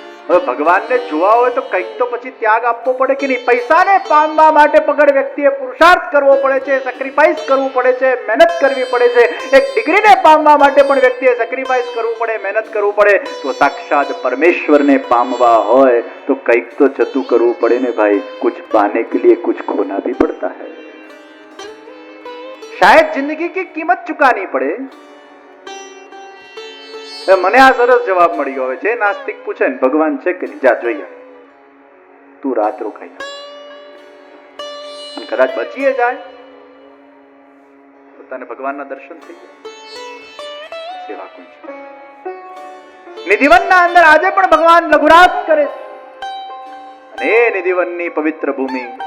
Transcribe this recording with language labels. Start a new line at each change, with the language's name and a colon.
Gujarati: હવે ભગવાનને જોવા હોય તો કંઈક તો પછી ત્યાગ આપવો પડે કે નહીં? પૈસાને પામવા માટે પગડ વ્યક્તિએ પુરુષાર્થ કરવો પડે છે, સેક્રિફાઈસ કરવું પડે છે, મહેનત કરવી પડે છે. એક ડિગ્રીને પામવા માટે પણ વ્યક્તિએ સેક્રિફાઈસ કરવું પડે, મહેનત કરવું પડે. તો સાક્ષાત પરમેશ્વરને પામવા હોય તો કંઈક તો જતું કરવું પડે ને ભાઈ.
Hindi: कुछ पाने के लिए कुछ खोना भी पड़ता है. शायद जिंदगी की कीमत चुकानी पड़े.
Gujarati: મને આ સરસ જવાબ મળી ગયો. છે નાસ્તિક પૂછે ને ભગવાન છે કે જા જોઈએ, તું રાત રોકાઈ અને કદાચ બચીએ જાય તો તને ભગવાનના દર્શન થઈ જાય. સેવાકુંજ નિધિવનના અંદર આજે પણ ભગવાન લઘુરાજ કરે છે, અને એ નિધિવનની પવિત્ર ભૂમિ